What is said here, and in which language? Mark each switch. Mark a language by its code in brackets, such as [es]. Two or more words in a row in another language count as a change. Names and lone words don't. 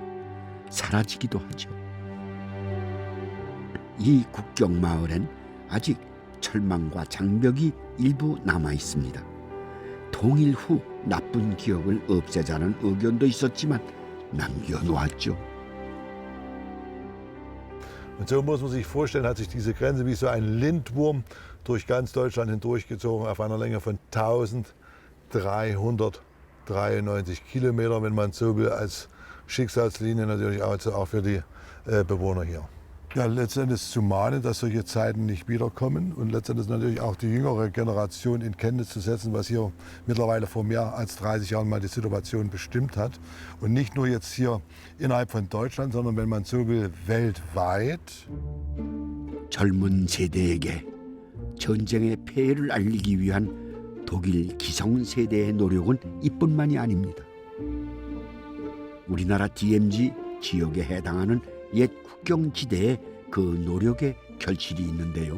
[ko] 사라지기도 하죠. 이 국경 마을엔 아직 철망과 장벽이 일부 남아 있습니다. 통일 후 나쁜 기억을 없애자는 의견도 있었지만 남겨놓았죠. [de] Und so muss man sich vorstellen, hat sich diese Grenze wie so ein Lindwurm durch ganz Deutschland hindurchgezogen auf einer Länge von 1393 Kilometer, wenn man so will, als Schicksalslinie natürlich auch für die Bewohner hier. Ja, letztendlich zu mahnen, dass solche Zeiten nicht wiederkommen und letztendlich natürlich auch die jüngere Generation in Kenntnis zu setzen, was hier mittlerweile vor mehr als 30 Jahren mal die Situation bestimmt hat. Und nicht nur jetzt hier innerhalb von Deutschland, sondern wenn man so will, weltweit. [ko] 젊은 세대에게 전쟁의 폐해를 알리기 위한 독일 기성세대의 노력은 이뿐만이 아닙니다. 우리나라 DMZ 지역에 해당하는 옛 국경지대에 그 노력의 결실이 있는데요.